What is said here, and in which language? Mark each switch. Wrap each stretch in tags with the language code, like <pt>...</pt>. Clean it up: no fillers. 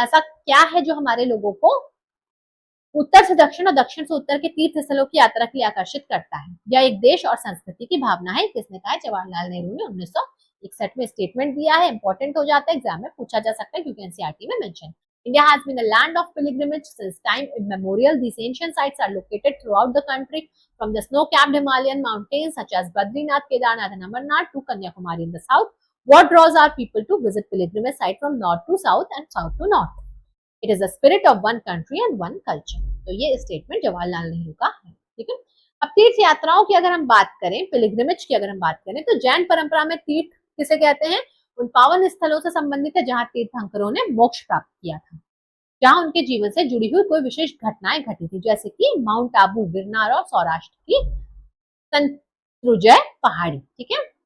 <hi>ऐसा क्या है जो हमारे लोगों को उत्तर से दक्षिण और दक्षिण से उत्तर के तीर्थ स्थलों की यात्रा के लिए आकर्षित करता है? यह एक देश और संस्कृति की भावना है। किसने कहा? जवाहरलाल नेहरू ने 1961 में स्टेटमेंट दिया है। इंपॉर्टेंट हो जाता है, एग्जाम में पूछा जा सकता है क्योंकि एनसीईआरटी में mention.</hi> <en>India has been a land of pilgrimage since time immemorial. These ancient sites are located throughout the country, from the snow-capped Himalayan mountains such as Badrinath, Kedarnath, and Amarnath to Kanyakumari in the south. What draws our people to visit pilgrimage site from north to south and south to north? It is the spirit of one country and one culture.</en> <hi>तो ये statement Jawaharlal Nehru का है, ठीक है। अब तीर्थ यात्राओं की अगर हम बात करें, पिलग्रिमेज की अगर हम बात करें, तो जैन परंपरा में तीर्थ किसे कहते हैं? उन पावन स्थलों से संबंधित है जहां तीर्थंकरों ने मोक्ष प्राप्त किया था, जहां उनके जीवन से जुड़ी हुई कोई विशेष घटनाएं घटी थी, जैसे कि माउंट आबू, गिरनार और सौराष्ट्र की संतृजय पहाड़ी, ठीक है।</hi>